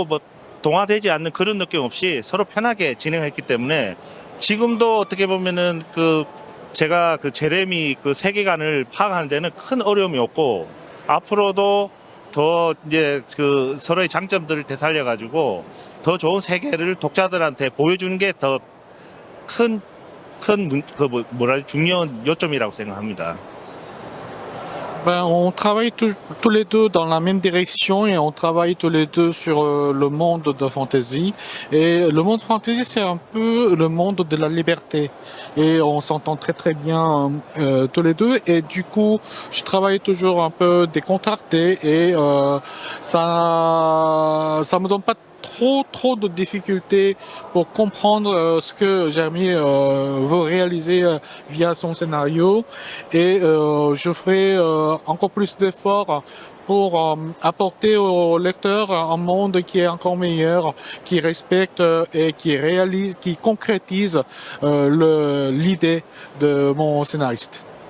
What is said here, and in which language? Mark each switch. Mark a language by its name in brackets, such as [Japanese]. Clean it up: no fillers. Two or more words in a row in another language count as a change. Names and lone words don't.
[Korean] 동화되지 않는 그런 느낌 없이 서로 편하게 진행했기 때문에 지금도 어떻게 보면은 제가 제레미 세계관을 파악하는 데는 큰 어려움이 없고, 앞으로도 더 이제 서로의 장점들을 되살려가지고 더 좋은 세계를 독자들한테 보여주는 게 더 중요한 요점이라고 생각합니다. [French] Ben, on travaille tous les deux dans la même direction et on travaille tous les deux sur le monde de fantasy. Et le monde fantasy, c'est un peu le monde de la liberté. Et on s'entend très très bien tous les deux. Et du coup, je travaille toujours un peu décontracté et ça me donne pas trop de difficultés pour comprendre ce que Jérémy veut réaliser via son scénario et je ferai encore plus d'efforts pour apporter au lecteur un monde qui est encore meilleur, qui respecte et qui réalise, qui concrétise l'idée de mon scénariste.